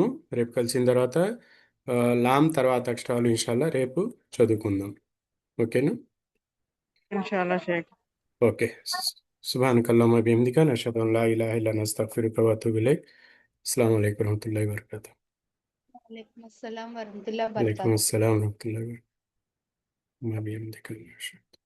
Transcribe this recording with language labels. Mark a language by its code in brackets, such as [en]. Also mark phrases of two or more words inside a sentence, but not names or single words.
[te] రేపు కలిసిన తర్వాత లామ్ తర్వాత అక్షరాలు ఇన్షాల్లా రేపు చదువుకుందాం. ఓకేనా? [ar] إن شاء الله شيخ. [te] ఓకే. [ar] سبحانك اللهم بحمدك نشهد أن لا إله إلا أنت أستغفرك وأتوب إليك. السلام عليكم ورحمة الله وبركاته. وعليكم السلام ورحمة الله వలైకుం वबरकातुहू. السلام ورحمة الله وبركاته. بحمدك نشهد